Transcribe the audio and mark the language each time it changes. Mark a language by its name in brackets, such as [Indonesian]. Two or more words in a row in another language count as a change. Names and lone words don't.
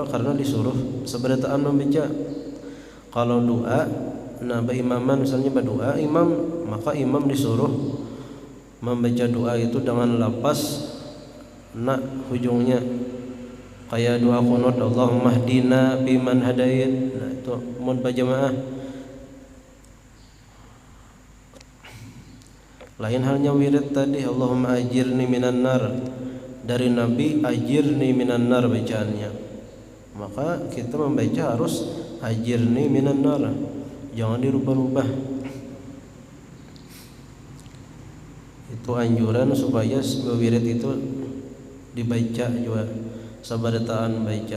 [Banjar] Karena disuruh seberataan membaca. Kalau doa, nah imaman misalnya berdoa imam, maka imam disuruh membaca doa itu dengan lapas nak hujungnya. [Indonesian] Kayak doa qunut [Arabic] اللهم اهدنا بمن هديت. [Banjar] Nah itu mun berjamaah. Lain halnya wirid tadi [Arabic] اللهم أجرني من النار. [Indonesian] Dari Nabi [Arabic] أجرني من النار [Indonesian] bacaannya. Maka kita membaca harus [Arabic] أجرني من النار. [Indonesian] Jangan dirubah-rubah. [Banjar] Itu anjuran supaya wirid itu dibaca juga, sabarataan baca.